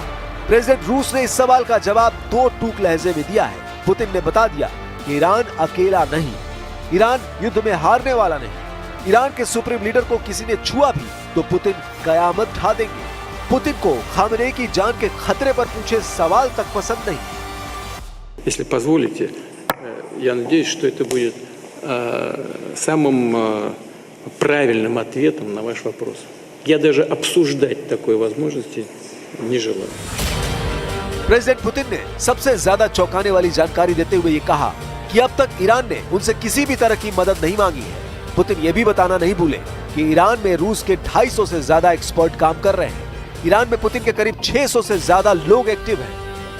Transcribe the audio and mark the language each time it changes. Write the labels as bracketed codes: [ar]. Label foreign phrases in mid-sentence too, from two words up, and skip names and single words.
[hi] प्रेसिडेंट रूस ने इस सवाल का जवाब दो टूक लहजे में दिया है। पुतिन ने बता दिया कि ईरान अकेला नहीं, ईरान युद्ध में हारने वाला नहीं। ईरान के [en] supreme leader [hi] को किसी ने छुआ भी तो पुतिन कयामत ढा देंगे। पुतिन को खामनेई की जान के खतरे पर पूछे सवाल तक पसंद नहीं। [ru] Если позволите, я надеюсь, что это будет самым правильным ответом на ваш вопрос. Я даже обсуждать такой возможности не желаю. [hi] प्रेसिडेंट पुतिन ने सबसे ज्यादा चौंकाने वाली जानकारी देते हुए ये कहा कि अब तक ईरान ने उनसे किसी भी तरह की मदद नहीं मांगी है। पुतिन ये भी बताना नहीं भूले कि ईरान में रूस के 250 से ज्यादा एक्सपर्ट काम कर रहे हैं। ईरान में पुतिन के करीब 600 से ज्यादा लोग एक्टिव हैं।